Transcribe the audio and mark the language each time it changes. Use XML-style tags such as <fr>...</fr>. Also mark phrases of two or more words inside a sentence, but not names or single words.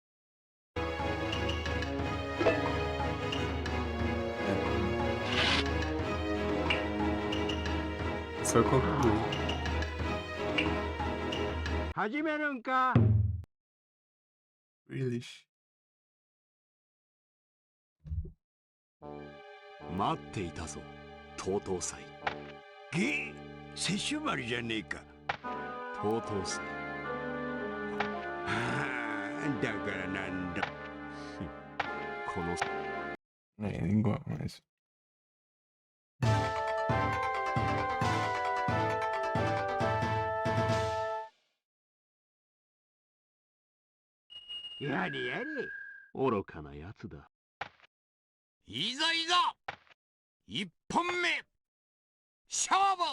<pt>É. Só concluir.</pt> <ja>始めるんか。 Relish. 待っていたぞ、TOTO祭。げ、摂取丸じゃねえか。 TOTO祭。だからなんだ。この</ja> <pt>É, igual, mas.</pt> <ja>やれやれ。愚かなやつだ。いざいざ一本目勝負</ja>